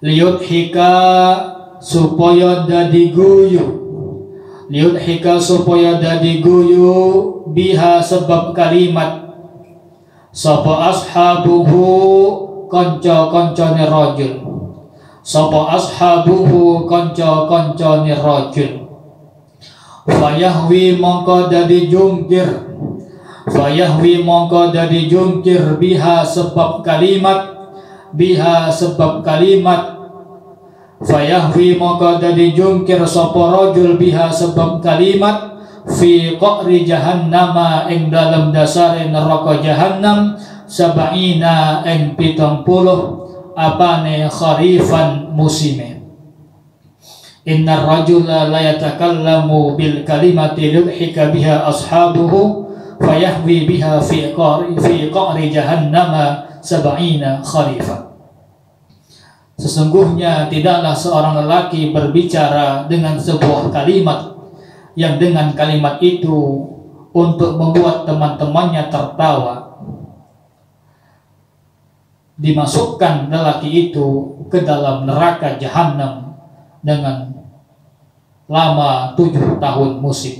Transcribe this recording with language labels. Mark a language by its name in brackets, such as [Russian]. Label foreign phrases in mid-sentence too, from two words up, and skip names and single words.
[Javanese] liyudhika supaya dadi guyu, liyudhika supaya dadi guyu biha sebab kalimat sapa ashabuhu kanca-kancane rajul, sapa ashabuhu kanca-kancane rajul. Fayahwi mongko dadi jungkir, fayahwi mongko dadi jungkir biha sebab kalimat, biha sebab kalimat, fayahwi mongko dadi jungkir sapa rajul biha sebab kalimat [Arabic] في قعر جهنم [Javanese] ing dalam dasare neraka jahannam sab'ina ing 70 apane kharifan musime. [Arabic] إن الرجل لا يتكلم بالكلمة يضحك بها أصحابه فيهوي بها في قعر جهنم سبعين خريفا. [Indonesian] Sesungguhnya tidaklah seorang lelaki berbicara dengan sebuah kalimat yang dengan kalimat itu untuk membuat teman-temannya tertawa, dimasukkan lelaki itu ke dalam neraka jahanam dengan lama 7 tahun musim.